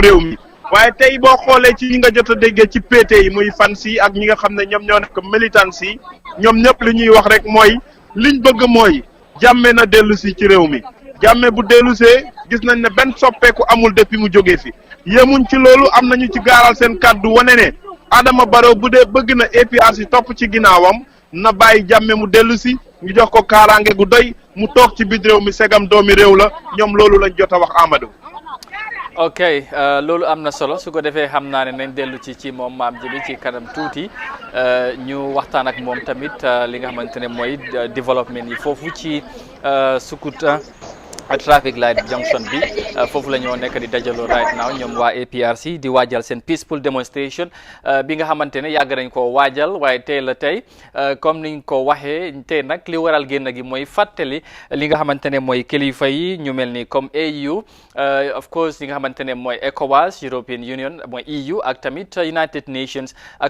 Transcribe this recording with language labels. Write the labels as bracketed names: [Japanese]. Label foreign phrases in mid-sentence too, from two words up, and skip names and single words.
[Wolof] réew mi waaye tey boo xoolee ci ñi nga jot a déggee ci PT yi muy fan si ak ñi nga xam ne ñoom ñoo nekk militant si ñoom ñëpp li ñuy wax rek mooy liñ bëgg mooy Jammeh na dellu si ci réew mi Jammeh bu dellusee gis nañ ne benn soppeeku amul depuis mu jógee fi yemuñ ci loolu am nañu ci gaaral seen kàddu wane ne Adama Barrow bu dee bëgg na APRC topp ci ginnaawam na bàyyi Jammeh mu dellu si ñu jox ko kaaraange gu doy mu toog ci biir réew mi segam doomi réew la ñoom loolu lañ jot a wax Amadou. ok loolu am na solo su ko defee xam naa ne nañ dellu ci moom maam ji bi ci kanam tuuti ñu waxtaan ak moom tamit li nga xamante ne mooy développement yi foofu ci Sukuta traffic light junction bi foofu la ñoo nekk di dajaloo [English] right now [Wolof] ñoom waa APRC di waajal seen [English] peaceful demonstration [Wolof] bi nga xamante ne yàgg nañ koo waajal waaye tey la tey comme niñ ko waxee tey nag li waral génn gi mooy fàttali li nga xamante ne mooy kilifa yi ñu mel ni comme AU [English] of course [Wolof] li nga xamante ne mooy ECOWAS European Union mooy EU ak tamit United Nations ak